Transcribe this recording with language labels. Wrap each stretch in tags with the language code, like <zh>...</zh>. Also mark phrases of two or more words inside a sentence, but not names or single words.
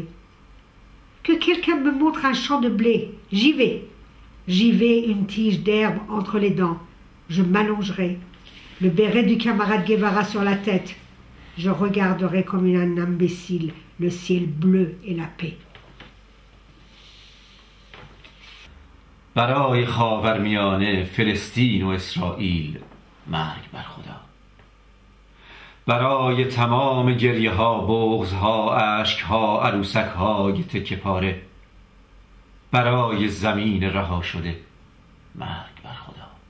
<fr>Que quelqu'un me montre un champ de blé, j'y vais. J'y vais, une tige d'herbe entre les dents. Je m'allongerai, le béret du camarade Guevara sur la tête. Je regarderai comme un imbécile le ciel bleu et la paix.</fr> <fa>برای خاورمیانه، فلسطین و اسرائیل، مرگ بر خدا. برای تمام گریه ها، بغض ها، اشک ها، عروسک های تکه پاره، برای زمین رها شده، مرگ بر خدا.</fa>